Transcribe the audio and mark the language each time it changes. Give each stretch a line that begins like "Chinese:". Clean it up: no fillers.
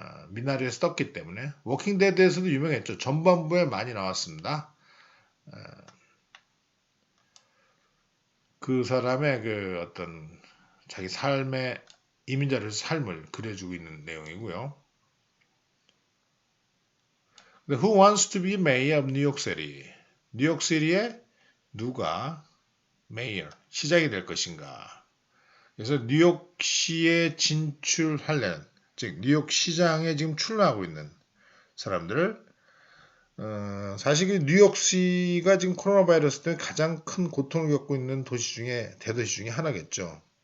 Korean: 미나리에서 떴기 때문에 워킹 데드에서도 유명했죠. 전반부에 많이 나왔습니다. 그 사람의 그 어떤 자기 삶의 이민자로서 삶을 그려주고 있는 내용이고요.
English: Who wants to be mayor of New York City?
Korean: 뉴욕시티에 누가 메이어, 시장이 될 것인가? 그래서 뉴욕시에 진출하려는, 즉 뉴욕 시장에 지금 출마하고 있는 사람들을 사실 뉴욕시가 지금 코로나 바이러스 때문에 가장 큰 고통을 겪고 있는 도시 중에 대도시 중에 하나겠죠.